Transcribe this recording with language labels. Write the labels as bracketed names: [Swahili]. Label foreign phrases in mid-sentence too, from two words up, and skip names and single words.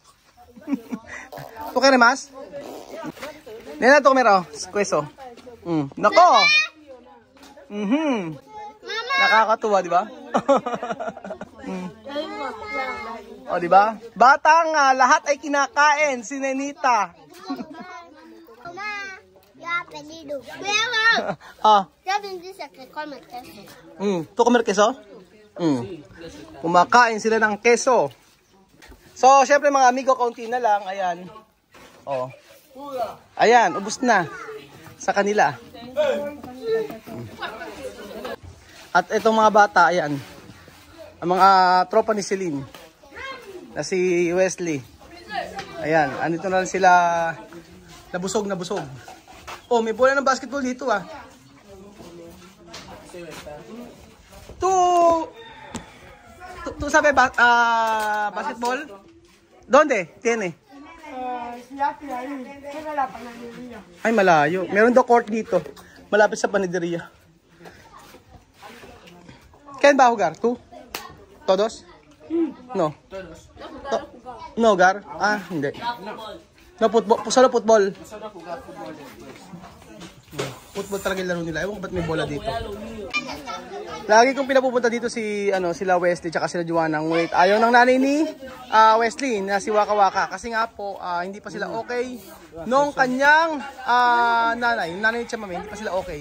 [Filipino] Ito kaya mas? Nena, ito kamera, oh. Kweso. Nako! Nakakatuwa, di ba? O, di ba? Batang lahat ay kinakain, si Nenita. [Spanish] Ya pedido. Pero, ya bendice que come queso. ¿Tú comer queso? [Filipino] Kumakain sila ng queso. So, syempre mga amigo, kaunti na lang. Ayan. Oh. Ayan, ubos na sa kanila. At itong mga bata, ayan. Ang mga tropa ni Celine. Na si Wesley. Ayan, andito na lang sila. Nabusog. Oh, may bola ng basketball dito, ah. [Spanish] ¿Tú sabes basketball? ¿Dónde? ¿Tiene? [Filipino] Ay, malayo. Meron daw court dito. Malapit sa panaderia. [Spanish] ¿Quién va a jugar? ¿Tú? ¿Todos? No. No, Gar? Ah, hindi. No, football. Solo football. [Filipino] Football talaga yung laro nila. Ewan ko ba't may bola dito. Lagi kong pinapupunta dito sila Wesley tsaka sila Juana. Ngunit ayaw ng nanay ni Wesley na si Waka Waka. Kasi nga po, hindi pa sila okay. Nung kanyang nanay, yung nanay ni Chamame, hindi pa sila okay.